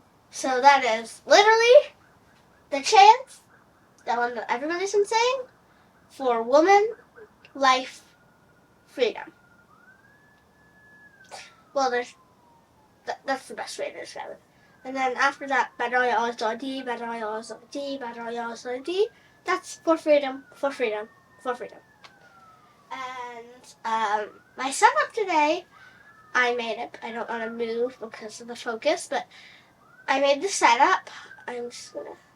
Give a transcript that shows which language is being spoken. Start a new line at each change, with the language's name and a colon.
English: So that is literally the chance, that one that everybody's been saying, for woman, life, freedom. Well, that's the best way to describe it. And then after that,
Persian: برای آزادی, برای آزادی, برای آزادی.
English: That's for freedom, for freedom, for freedom. And my setup today, I made it. I don't want to move because of the focus, but I made the setup. I'm just gonna.